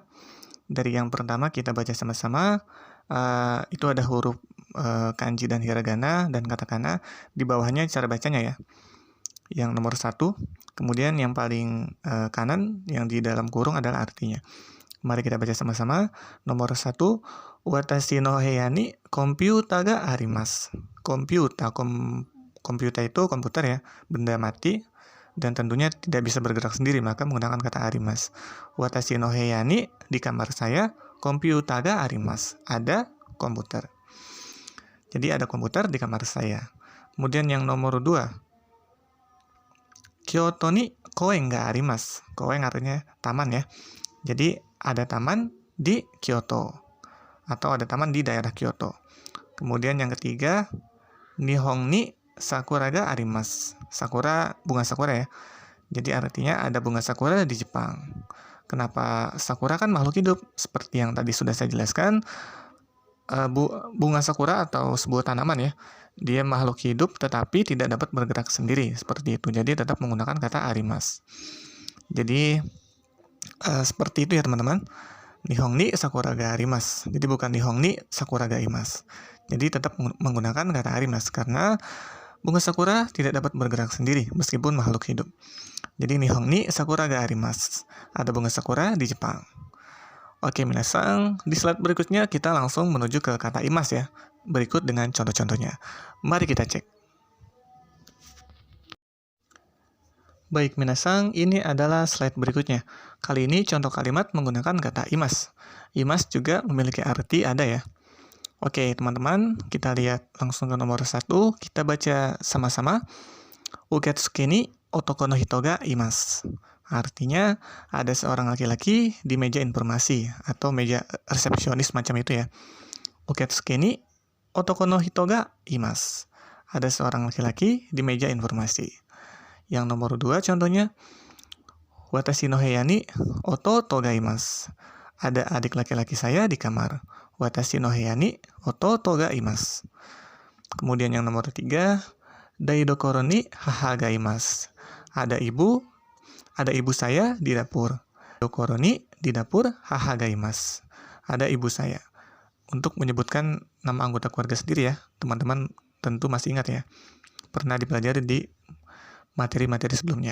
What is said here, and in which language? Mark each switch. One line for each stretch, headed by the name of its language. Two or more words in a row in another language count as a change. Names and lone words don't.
Indonesian: Dari yang pertama kita baca sama-sama, itu ada huruf kanji dan hiragana dan katakana. Di bawahnya cara bacanya ya. Yang nomor 1, kemudian yang paling kanan, yang di dalam kurung adalah artinya. Mari kita baca sama-sama. Nomor 1,
Japanese: 私の部屋にコンピューターがあります.
Indonesian: Komputer itu komputer ya, benda mati, dan tentunya tidak bisa bergerak sendiri, maka menggunakan kata arimas.
Japanese: 私の部屋に,
Indonesian: di kamar saya,
Japanese: コンピューターがあります.
Indonesian: Ada komputer. Jadi ada komputer di kamar saya. Kemudian yang nomor 2,
Japanese: 京都に公園があります.
Indonesian: Koen artinya taman ya. Jadi ada taman di Kyoto, atau ada taman di daerah Kyoto. Kemudian yang ketiga,
Japanese: 日本に桜があります.
Indonesian: Sakura, bunga sakura ya. Jadi artinya ada bunga sakura di Jepang. Kenapa sakura? Kan makhluk hidup. Seperti yang tadi sudah saya jelaskan, bunga sakura atau sebuah tanaman ya, dia makhluk hidup tetapi tidak dapat bergerak sendiri. Seperti itu. Jadi tetap menggunakan kata arimasu. Jadi seperti itu ya teman-teman.
Japanese: 日本に桜があります.
Indonesian: Jadi bukan
Japanese: 日本に桜がいます.
Indonesian: Jadi tetap menggunakan kata arimasu karena Bunga sakura tidak dapat bergerak sendiri meskipun makhluk hidup.
Japanese: Jadi 日本に桜があります.
Indonesian: Ada bunga sakura di Jepang. Oke, minasang, di slide berikutnya kita langsung menuju ke kata imas ya. Berikut dengan contoh-contohnya. Mari kita cek. Baik, minasang, ini adalah slide berikutnya. Kali ini contoh kalimat menggunakan kata imas. Imas juga memiliki arti ada ya. Oke, teman-teman, kita lihat langsung ke nomor 1. Kita baca sama-sama.
Japanese: 受付に男の人がいます.
Indonesian: Artinya, ada seorang laki-laki di meja informasi atau meja resepsionis macam itu ya.
Japanese: 受付に男の人がいます.
Indonesian: Ada seorang laki-laki di meja informasi. Yang nomor 2 contohnya,
Japanese: 私の部屋に弟がいます.
Indonesian: Ada adik laki-laki saya di kamar.
Japanese: 私の部屋に弟がいます.
Indonesian: Kemudian yang nomor 3,
Japanese: 台所に母がいます.
Indonesian: Ada ibu saya di dapur.
Japanese: 台所に
Indonesian: di dapur
Japanese: 母がいます.
Indonesian: Ada ibu saya. Untuk menyebutkan nama anggota keluarga sendiri ya, teman-teman tentu masih ingat ya. Pernah dipelajari di materi-materi sebelumnya.